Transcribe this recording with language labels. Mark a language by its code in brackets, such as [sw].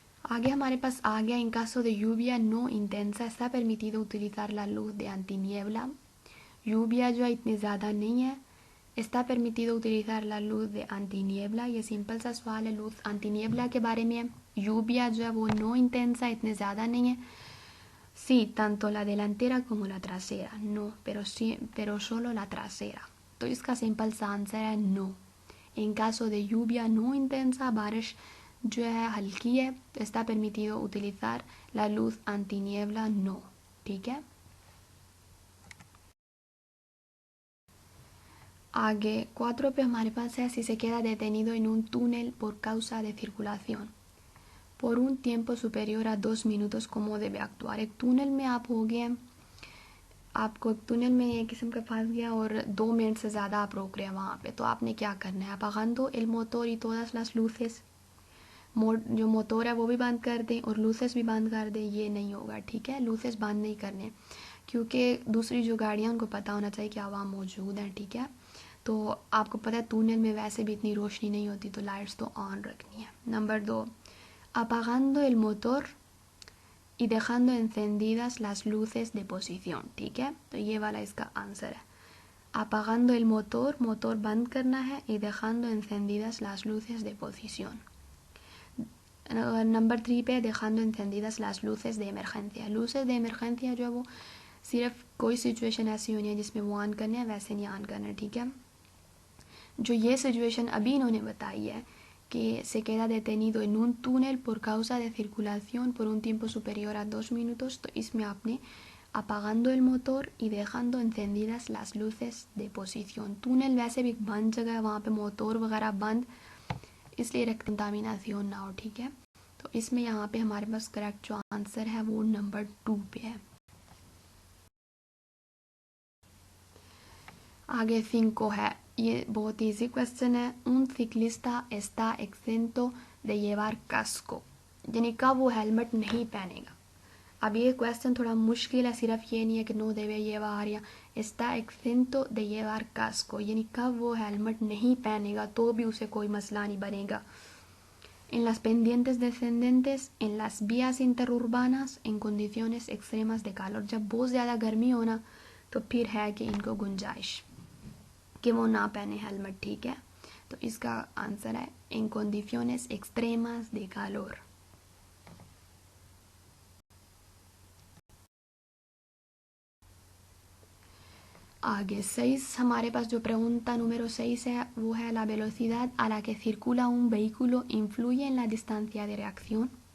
[hi] आगे हमारे पास आ गया, [es] en caso de lluvia no intensa está permitido utilizar la luz de antiniebla। lluvia [hi] जो है इतनी ज़्यादा नहीं है, [es] está permitido utilizar la luz de antiniebla, [hi] ये सिंपल सा सवाल है, लूज antiniebla के बारे में है। lluvia जो है वो [es] no intensa, [hi] इतने ज़्यादा नहीं है। [es] Sí, tanto la delantera como la trasera, no, pero solo la trasera, [hi] तो इसका सिंपल सा आंसर है [es] no। En caso de lluvia no intensa, [hi] बारिश जो है हल्की है, तो [es] está permitido utilizar la luz antiniebla, no, ठीक है। [hi] आगे 4 पे हमारे पास है, [es] si se queda detenido en un túnel por causa de circulación por un tiempo superior a 2 minutos, ¿cómo debe actuar? [hi] एक túnel में आप हो गए, आपको एक túnel में एक किस्म का फंस गया और 2 मिनट से ज़्यादा आप रोक रहे हैं वहाँ पे, तो आपने क्या करना है? [es] apagando el motor y todas las luces, [hi] जो मोटर है वो भी बंद कर दें और लूसेस भी बंद कर दें, ये नहीं होगा, ठीक है। लूसेस बंद नहीं करने, क्योंकि दूसरी जो गाड़ियाँ उनको पता होना चाहिए कि वहाँ मौजूद हैं, ठीक है। तो आपको पता है túnel में वैसे भी इतनी रोशनी नहीं होती, तो लाइट्स तो ऑन रखनी है। [es] नंबर 2, apagando el motor y dejando encendidas las luces de posición, [hi] ठीक है। तो ये वाला इसका आंसर है, [es] apagando el motor, [hi] मोटर बंद करना है, [es] y dejando encendidas las luces de posición। [hi] Number 3 पे [es] dejando encendidas las luces de emergencia, luces de emergencia [hi] जो है वो सिर्फ कोई सिचुएशन ऐसी होनी है जिसमें वो ऑन करने हैं, वैसे नहीं ऑन करना, ठीक है। जो ये सिचुएशन अभी इन्होंने बताई है कि [es] se queda detenido en un túnel por causa de circulación por un tiempo superior a 2 minutos, [hi] तो इसमें आपने [es] apagando el motor y dejando encendidas las luces de posición। [hi] túnel वैसे भी बंद जगह है, वहाँ पे मोटर वगैरह बंद, इसलिए कंटामिनेशन ना हो, ठीक है। तो इसमें यहाँ पे हमारे पास करेक्ट जो आंसर है वो नंबर 2 पे है। आगे 5 है, ये बहुत इजी क्वेश्चन है, [es] un ciclista está exento de llevar casco, [hi] यानी कब वो हेलमेट नहीं पहनेगा। अब ये क्वेश्चन थोड़ा मुश्किल है, सिर्फ ये नहीं है कि [es] no debe llevar [hi] या [es] está exento de llevar casco, [hi] यानी कब वो हेलमेट नहीं पहनेगा तो भी उसे कोई मसला नहीं बनेगा। [es] En las pendientes descendentes, en las vías interurbanas, en condiciones extremas de calor, [hi] जब बहुत ज़्यादा गर्मी हो ना तो फिर है कि इनको गुंजाइश कि वो ना पहने हेलमेट, ठीक है। तो इसका आंसर है [es] en condiciones extremas de calor। [hi] आगे 6 हमारे पास जो [es] pregunta número 6 [hi] है वो है [es] la velocidad a la que circula un vehículo influye en la distancia de reacción।